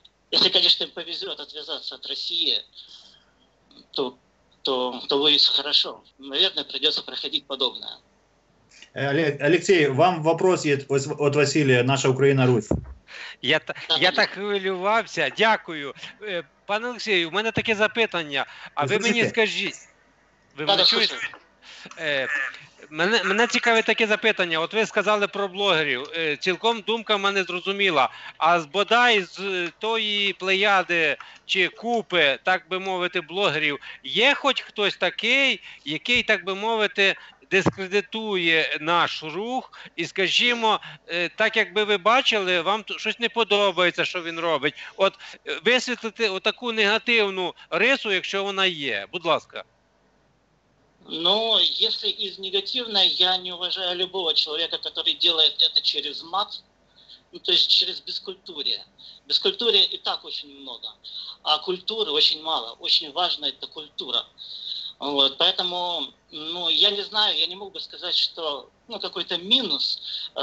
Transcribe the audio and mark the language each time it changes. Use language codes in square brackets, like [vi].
[ru] Если, конечно, им повезет отвязаться от России, то будет все хорошо. Наверное, придется проходить подобное. [uk] Алексей, [ru] вам вопрос [uk] є від Василія, наша Україна-Русь. Я так хвилювався. Дякую. Пане Олексію, у мене таке запитання. А ви мені скажіть. Ви мене чуєте? Мене цікавить таке запитання. От ви сказали про блогерів. Цілком думка в мене зрозуміла. А бодай з тої плеяди чи купи, так би мовити, блогерів, є хоч хтось такий, який, так би мовити, дискредитує наш рух і, скажімо, так якби ви бачили, вам щось не подобається, що він робить. От висвітлити отаку негативну рису, якщо вона є. Будь ласка. [ru] Но если из негативной, я не уважаю любого человека, который делает это через мат, то есть через бескультурие. Бескультурия и так очень много, а культуры очень мало. Очень важна эта культура. Вот, поэтому, я не знаю, я не мог бы сказать, что какой-то минус.